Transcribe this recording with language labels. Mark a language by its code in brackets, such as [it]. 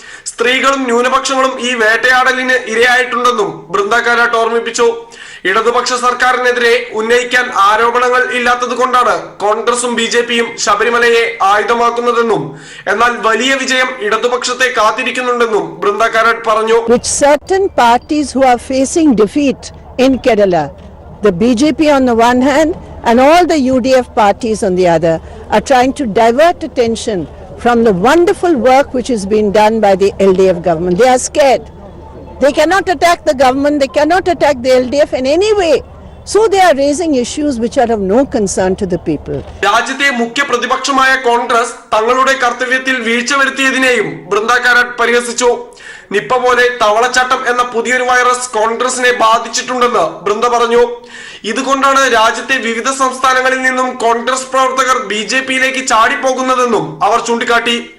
[ml] സ്ത്രീകളും ന്യൂനപക്ഷങ്ങളും ഈ വേട്ടയാടലിന് ഇരയായിട്ടുണ്ടെന്നും ബൃന്ദ കാരാട്ട് ഓർമ്മിപ്പിച്ചു. ഇടതുപക്ഷ സർക്കാരിനെതിരെ ഉന്നയിക്കാൻ ആരോപണങ്ങൾ ഇല്ലാത്തതുകൊണ്ടാണ് കോൺഗ്രസും BJP-യും ശബരിമലയെ ആയുധമാക്കുന്നതെന്നും എന്നാൽ വലിയ വിജയം ഇടതുപക്ഷത്തെ കാത്തിരിക്കുന്നുണ്ടെന്നും ബൃന്ദ കാരാട്ട് പറഞ്ഞു. [en] With certain parties who are facing defeat in Kerala, the BJP on the one hand and all the UDF parties on the other are trying to divert attention from the wonderful work which has been done by the LDF government. They are scared. They cannot attack the government, they cannot attack the LDF in any way. So they are raising issues which are of no concern to the people. [ml] രാജ്യത്തെ മുഖ്യ പ്രതിപക്ഷമായ കോൺഗ്രസ് തങ്ങളുടെ കർത്തവ്യത്തിൽ വീഴ്ച വരുത്തിയതിനെയും ബൃന്ദ കാരാട്ട് പരിഹസിച്ചു. Nipah പോലെ തവളച്ചാട്ടം എന്ന പുതിയൊരു virus കോൺഗ്രസിനെ ബാധിച്ചിട്ടുണ്ടെന്ന് ബൃന്ദ പറഞ്ഞു. ഇതുകൊണ്ടാണ് രാജ്യത്തെ വിവിധ സംസ്ഥാനങ്ങളിൽ നിന്നും കോൺഗ്രസ് പ്രവർത്തകർ BJP-യിലേക്ക് ചാടിപ്പോകുന്നതെന്നും അവർ ചൂണ്ടിക്കാട്ടി.